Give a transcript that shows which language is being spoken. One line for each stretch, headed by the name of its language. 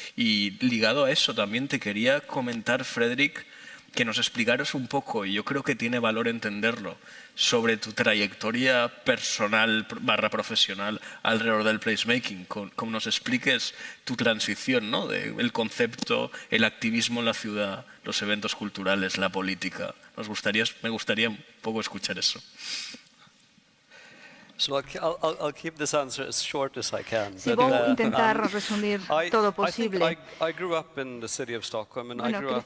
Spanish: Y ligado a eso también te quería comentar, Frederic, que nos explicaras un poco, y yo creo que tiene valor entenderlo, sobre tu trayectoria personal / profesional alrededor del placemaking, como nos expliques tu transición, ¿no? El concepto, el activismo en la ciudad, los eventos culturales, la política. Me gustaría un poco escuchar eso.
English: So I'll keep this answer as short as I can.
Galician: Sí, vou intentar resumir todo posible.
English: I grew up in the city of Stockholm, and I grew up